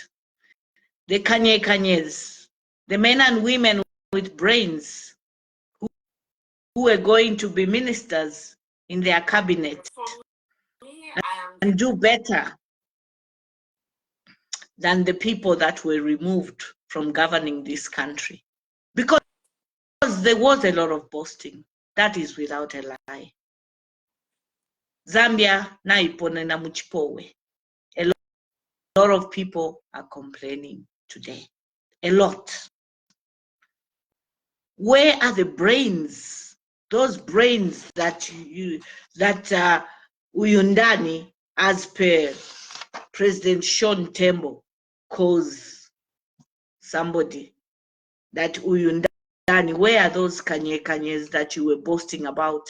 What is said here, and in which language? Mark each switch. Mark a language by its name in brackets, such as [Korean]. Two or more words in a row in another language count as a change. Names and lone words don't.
[English] The kanyes, the men and women with brains who are going to be ministers in their cabinet and do better than the people that were removed from governing this country. Because there was a lot of boasting. That is without a lie. [Bemba] Zambia naipone na muchipowe. [English] A lot of people are complaining today. A lot. Where are the brains? Those brains that Uyundani, as per President Sean Tembo, calls somebody that Uyundani, where are those kanyes that you were boasting about?